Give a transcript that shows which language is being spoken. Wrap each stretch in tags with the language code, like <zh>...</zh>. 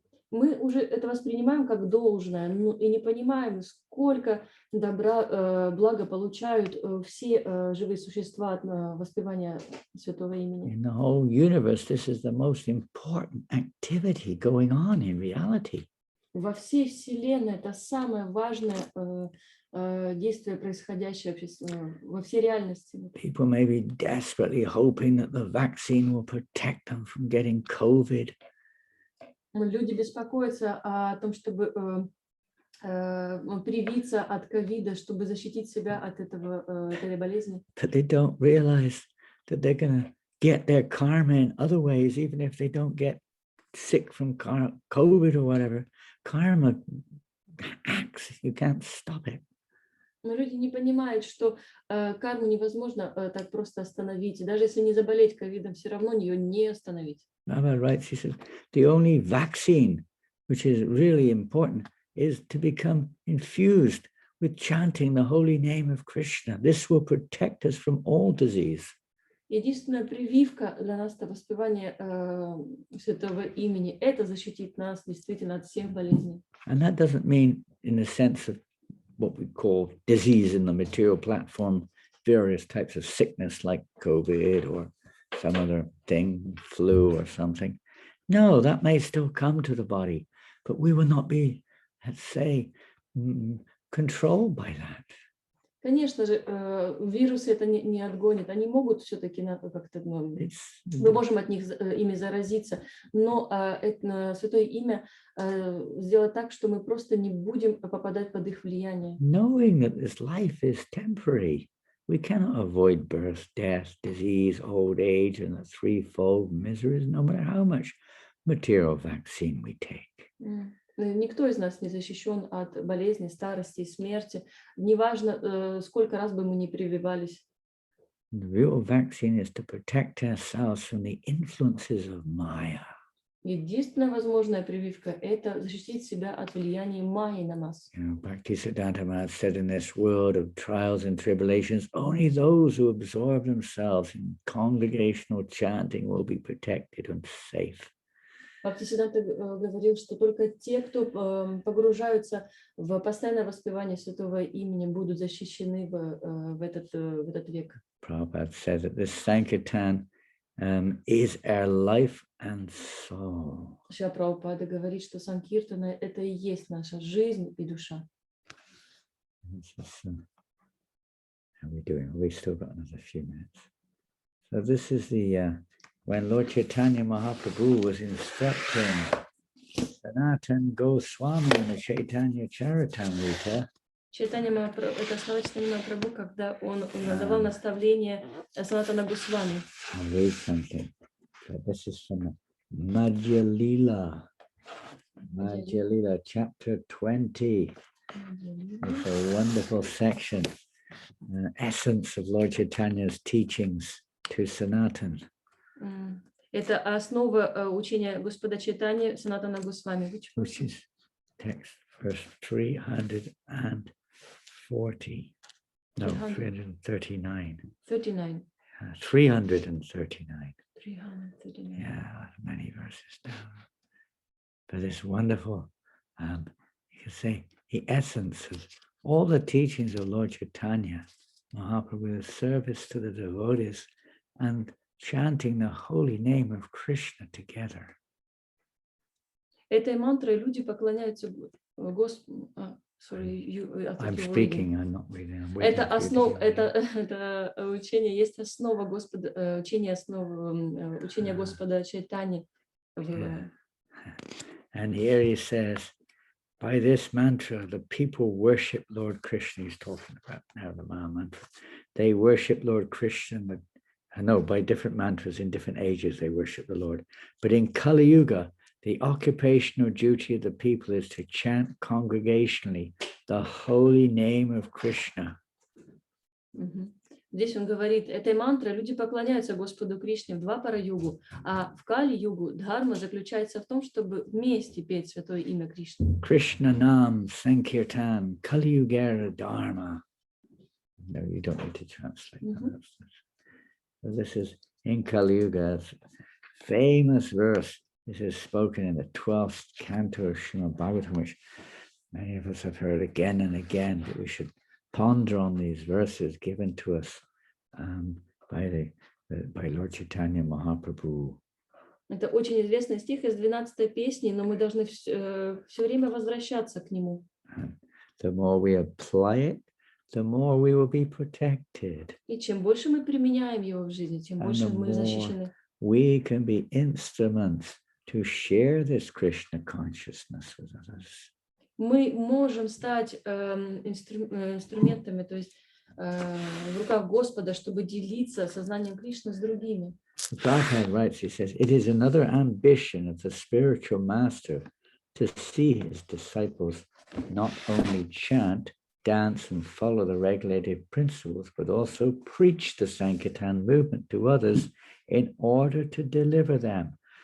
<ru>Мы уже это воспринимаем как должное, и не понимаем, сколько добра, блага получают все живые существа от воспевания святого имени.</ru> <en>In the whole universe, this is the most important activity going on in reality.</en> <ru>Во всей Вселенной это самое важное действие, происходящее во всей реальности.</ru> <en>People may be desperately hoping that the vaccine will protect them from getting COVID.</en> <ru>Люди беспокоятся о том, чтобы привиться от ковида, чтобы защитить себя от этой болезни.</ru> <en>But they don't realize that they're going to get their karma in other ways, even if they don't get sick from COVID or whatever. Karma acts, you can't stop it.</en> <ru>Но люди не понимают, что карму невозможно так просто остановить. Даже если не заболеть ковидом, все равно ее не остановить.</ru> <en>Baba writes, he says, the only vaccine which is really important, is to become infused with chanting the holy name of Krishna. This will protect us from all disease.</en> <ru>Единственная прививка для нас это воспевание святого имени. Это защитит нас действительно от всех болезней.</ru> <en>And that doesn't mean in the sense of what we call disease in the material platform, various types of sickness like COVID or some other thing, flu or something. No, that may still come to the body, but we will not be, let's say, controlled by that.</en> <ru>Конечно же, вирусы это не отгонит. Они могут все-таки как-то, мы можем от них ими заразиться, но святое имя сделать так, что мы просто не будем попадать под их влияние.</ru> <en>Knowing that this life is temporary, we cannot avoid birth, death, disease, old age, and the threefold miseries, no matter how much material vaccine we take.</en> <ru>Никто из нас не защищен от болезни, старости и смерти. Неважно, сколько раз бы мы ни прививались.</ru> <en>The real vaccine is to protect ourselves from the influences of Maya.</en> <ru>Единственная возможная прививка – это защитить себя от влияния майи на нас.</ru> <en>Bhaktisiddhanta Maharaj said, in this world of trials and tribulations, only those who absorb themselves in congregational chanting will be protected and safe.</en> <ru>Бхактисиддханта говорил, что только те, кто погружаются в постоянное воспевание святого имени, будут защищены в этот век.</ru> <en>Prabhupada said that this Sankirtan is our life and soul.</en> <ru>Шрила Прабхупада говорит, что Санкиртана – это и есть наша жизнь и душа.</ru> <en>How are we doing? We've still got another few minutes. So this is the when Lord Chaitanya Mahaprabhu was instructing Sanatana Goswami in the Chaitanya Charitamrita.</en> <ru>Чайтанья Махапрабху, это слова Чайтаньи Махапрабху, когда он давал наставление Санатана Госвами.</ru> <en>I'll read something. So this is from Madhya Lila. Madhya Lila, chapter 20. It's a wonderful section. Essence of Lord Chaitanya's teachings to Sanatana.</en> <ru>Это основа учения Господа Чайтаньи Санатана Госвами.</ru> <en>Which is text verse 340. No, 339. 39. 339. 339. Yeah, many verses down. But this wonderful, you can say, the essence of all the teachings of Lord Chaitanya Mahaprabhu's service to the devotees and chanting the holy name of Krishna together.</en> <ru>Этой мантрой люди поклоняются Господу.</ru> <en>I'm speaking, I'm not reading.</en> <ru>Это основа, это учение есть основа Господа, учение Господа Чайтани.</ru> <en>And here he says, by this mantra, the people worship Lord Krishna. He's talking about now the Maha mantra. They worship Lord Krishna. By different mantras in different ages, they worship the Lord. But in Kali Yuga, the occupational duty of the people is to chant congregationally the holy name of Krishna.</en> <ru>Здесь он говорит, этой мантрой люди поклоняются Господу Кришне в два пара-югу, а в Кали-югу дхарма заключается в том, чтобы вместе петь святое имя Кришны.</ru> <bn>Krishnanam Sankirtan Kali Yugera Dharma.</bn> <en>No, you don't need to translate that. So this is in Kali Yuga, famous verse. This is spoken in the 12th canto of Srimad Bhagavatam, which many of us have heard again and again, that we should ponder on these verses given to us by Lord Chaitanya Mahaprabhu.</en> <ru>Это очень известный стих из 12-й песни, но мы должны все время возвращаться к нему.</ru> <en>The more we apply it, the more we will be protected.</en> <ru>И чем больше мы применяем его в жизни, тем больше мы защищены.</ru> <en>We can be instruments to share this Krishna consciousness with others.</en> <ru>Мы можем стать инструментами, то есть в руках Господа, чтобы делиться сознанием Кришны с другими.</ru> <en>Prabhupada writes, he says, it is another ambition of the spiritual master to see his disciples not only chant, dance, and follow the regulative principles, but also preach the Sankirtan movement to others in order to deliver them.</en>